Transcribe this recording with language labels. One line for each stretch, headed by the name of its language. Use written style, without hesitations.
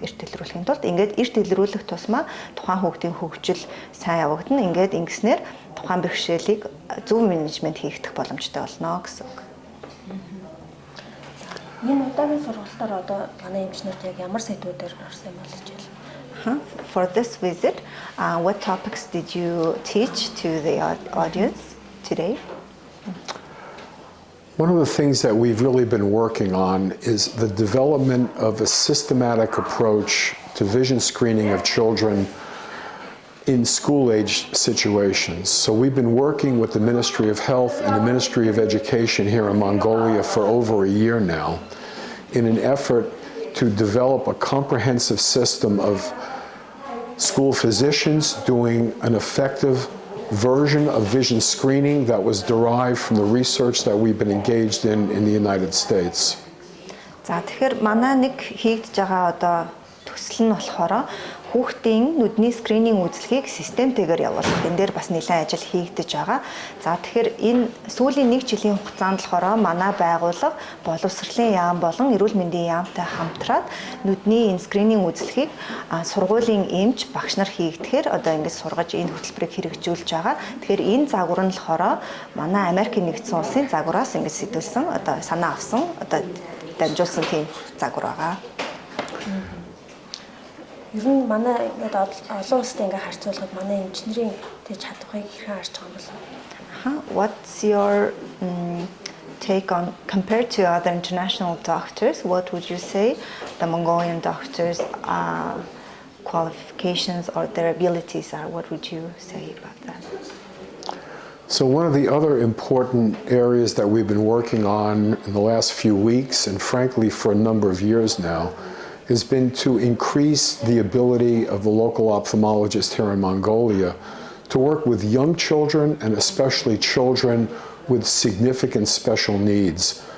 Mongolian: Эрт илрүүлэхийн тулд ингээд эрт илрүүлэх тусмаа тухайн хүүхдийн хөгжил сайн явагдана. Ингээд ингэснээр тухайн бэрхшээлийг зөв менежмент хийгдэх боломжтой болно гэсэн үг. Энэ удаагийн сургалтаар одоо манай эмчнэрт яг ямар сэдвүүдээр орсон юм болж байна?
English: For this visit, what topics did you teach to the audience today? One of the things that we've really been working on is the development of a systematic approach to vision screening of children in school-age situations. So we've been working with the Ministry of Health and the Ministry of Education here in Mongolia for over a year now in an effort to develop a comprehensive system of school physicians doing an effective version of vision screening that was derived from the research that we've been engaged in the United States.
Mongolian: За тэгэхээр манай нэг хийгдэж байгаа одоо төсөл нь болохоор хүүхдийн нүдний скрининг үзлэгийг системтэйгээр явуулах. Энэ дээр бас нэлээд ажил хийгдэж байгаа. За тэгэхээр энэ сүүлийн 1 жилийн хугацаанд болохоор манай байгууллага боловсролын яам болон эрүүл мэндийн яамтай хамтраад нүдний энэ скрининг үзлэгийг сургуулийн эмч багш нар хийгдэхээр одоо ингэж сургаж энэ хөтөлбөрийг хэрэгжүүлж байгаа. Тэгэхээр энэ загвар нь болохоор манай Америкийн нэгдсэн улсын загвараас ингэж сэтүүлсэн одоо санаа авсан одоо дамжуулсан тийм загвар байгаа. Ер нь манай ингээд олон улстай ингээд харьцуулахад манай эмчнэрийн тэг чадварыг хэрхэн харж байгаа юм бол?
English: What's your take on compared to other international doctors? What would you say the Mongolian doctors' qualifications or their abilities are? What would you say about that? So one of the other important areas that we've been working on in the last few weeks, and frankly for a number of years now, has been to increase the ability of the local ophthalmologist here in Mongolia to work with young children and especially children with significant special needs.